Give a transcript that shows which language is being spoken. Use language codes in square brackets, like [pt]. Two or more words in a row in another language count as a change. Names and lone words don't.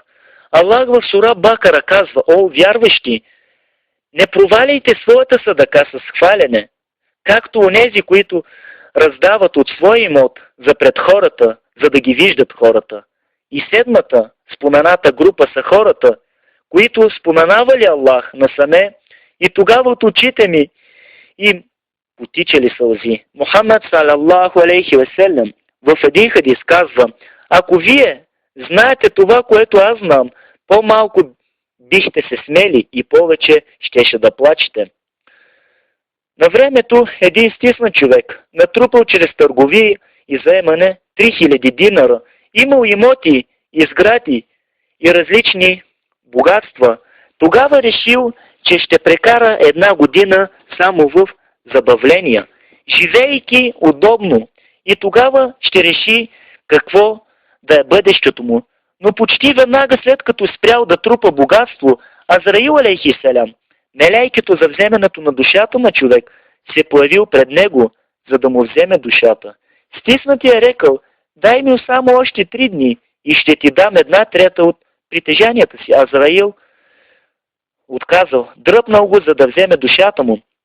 [bg] Аллах в сура Бакара казва: о, вярващи, не проваляйте своята садака с хвалене, както онези, които раздават от своя имот за пред хората, за да ги виждат хората. И седмата спомената група са хората, които споменавали Аллах насаме и тогава от очите ми им потичали сълзи. Мухаммад [ar] صلى الله عليه وسلم [bg] в един хадис казва: ако вие знаете това, което аз знам, по-малко бихте се смели и повече щеше да плачете. На времето един стиснат човек, натрупал чрез търговии и заемане 3000 динара, имал имоти, изгради и различни богатства, тогава решил, че ще прекара една година само в забавления, живейки удобно, и тогава ще реши какво да е бъдещето му. Но почти веднага след като спрял да трупа богатство, Азраил [ar] عليه السلام, [bg] мелейкето за вземането на душата на човек, се появил пред него, за да му вземе душата. Стиснати е рекал: дай ми само още 3 дни и ще ти дам 1/3 от притежанията си. Азраил отказал, дръпнал го, за да вземе душата му.